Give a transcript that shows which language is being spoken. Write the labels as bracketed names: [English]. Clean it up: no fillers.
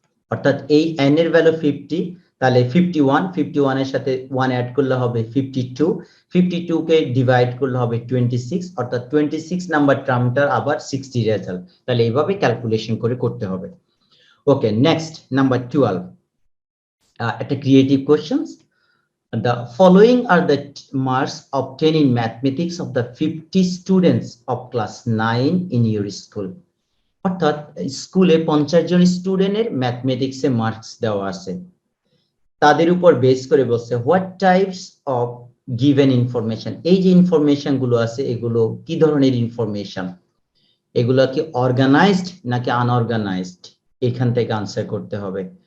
[Bangla] অর্থাৎ এই n এর ভ্যালু 50, তাহলে 51 এর সাথে 1 অ্যাড করলে হবে 52, 52 কে ডিভাইড করলে হবে 26, অর্থাৎ 26 নাম্বার টার্মটার আবার 60 রেজাল্ট। তাহলে এইভাবে ক্যালকুলেশন করে করতে হবে। ওকে, নেক্সট নাম্বার 12, একটা creative questions. [English] The following are the marks obtained in mathematics of the 50 students of class 9 in your school. [Bangla] অর্থাৎ স্কুলে 50 জন স্টুডেন্টের ম্যাথমেটিক্সে মার্কস দেওয়া আছে, তাদের উপর বেস করে বলছে [English] What types of given information. [Bangla] এই যে ইনফরমেশন গুলো আছে এগুলো কি ধরনের ইনফরমেশন, এগুলো কি অর্গানাইজড নাকি আনঅর্গানাইজড, এখান থেকে আনসার করতে হবে।